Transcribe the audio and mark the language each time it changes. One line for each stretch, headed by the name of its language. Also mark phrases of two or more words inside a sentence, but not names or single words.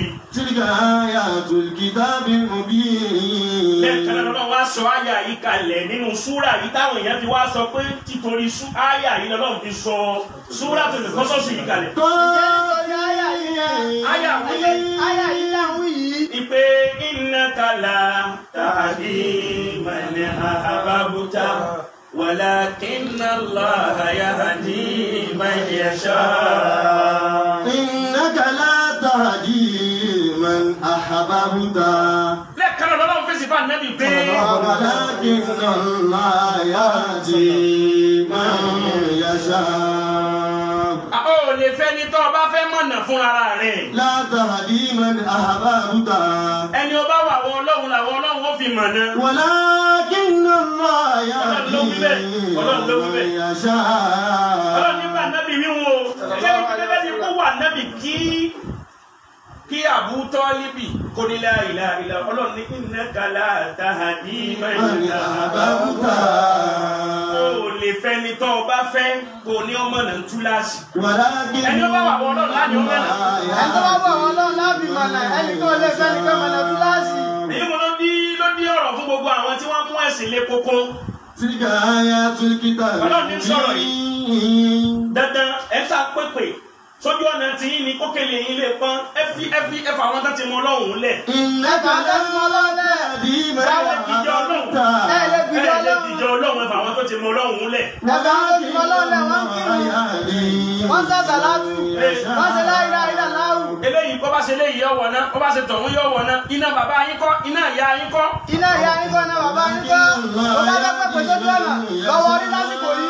Arabic: تلك آيات الكتاب المبين.
Yoruba: Lẹ́ẹ̀kan náà wá sọ àyà yìí kalẹ̀ nínú súrà yìí táwọn èèyàn fi wá sọ pé títorí àyà yìí lọ́wọ́ fi sọ súrà tó lè kọ́sọ́sì yìí kalẹ̀. Àyà yìí láwùí yìí.
Arabic: Ipe إنك لا تهدي من أحببت ولكن الله يهدي من يشاء. إنك لا تهدي من أحببت.
Yoruba: Lẹ́ẹ̀kan náà lọ́wọ́ fèsì fún ànábì pé
Arabic: ولكن الله يهدي من يشاء.
Yoruba: Ó lè fẹ́ ní tó bá fẹ́ mọ̀nà fún ara rẹ̀.
Arabic: لا تهدي من أحببت.
Yoruba: Ẹni ó bá wà wọ Ọlọ́run làwọn Ọlọ́run ó fi mọ̀nà.
Arabic: ولكن الله يهدي
Yoruba: Ọlọ́run ló wí
Arabic: man
Yoruba: bẹ́ẹ̀.
Arabic: yasha.
Yoruba: Ọlọ́run nígbà nábì wíwo gẹ́gẹ́ bí kó wà nábì kí Abu Talibi kó ní
Arabic: لا إله إلا
Yoruba: Ọlọ́run ní
Arabic: إنك لا تهدي من أحببت.
Yoruba: Ó lè fẹ́ ní tó bá fẹ́ kò ní ọmọ náà túláàsì. Ẹni ó bá wà wọ Ọlọ́run láti ọmọ náà. Ẹni tó bá wà wọ́n lọ́run láti mọ̀nà ẹni tó lè fẹ́ ní kọ́mọ̀nà túláàsì. Èyí mo ló dí ọ̀rọ̀ fún gbogbo àwọn tí wọ́n mú ẹ̀sìn lé kókó.
Arabic: تلك آيات الكتاب
Yoruba: Ọlọ́run ní sọ̀rọ̀
Arabic: mubin.
Yoruba: Dandan ẹ sá pépè sójú ọ̀nà tí yín ni kókèlè yín lè pọ́n ẹ fi àwọn tó ti mọ Ọlọ́run lẹ̀.
Arabic: إنك لا تهدي من
Yoruba: Báwo dìjọ Ọlọ́run?
Arabic: ahbabta.
Yoruba: Ẹ lè dìjọ Ọlọ́run ẹ fà àwọn tó ti mọ Ọlọ́run lẹ̀. Ẹ̀ka ló ti mọ Ọlọ́run lẹ̀ wọ́n kírun. Wọ́n sá sàlátù. Wọ́n ṣe
Arabic: لا إله إلا الله.
Yoruba: Eléyìí bó bá ṣe léyìí yọ̀ wọ̀ná bó bá ṣe tọ̀hún yọ̀ wọ̀ná iná bàbá yín kọ́ iná ìyá yín kọ́. Iná ìyá yín kọ́, iná bàbá yín kọ́. Ó bá fẹ́ pẹ̀pẹ̀ sójú ọ̀nà lọ́wọ́ orí lásìkò yìí.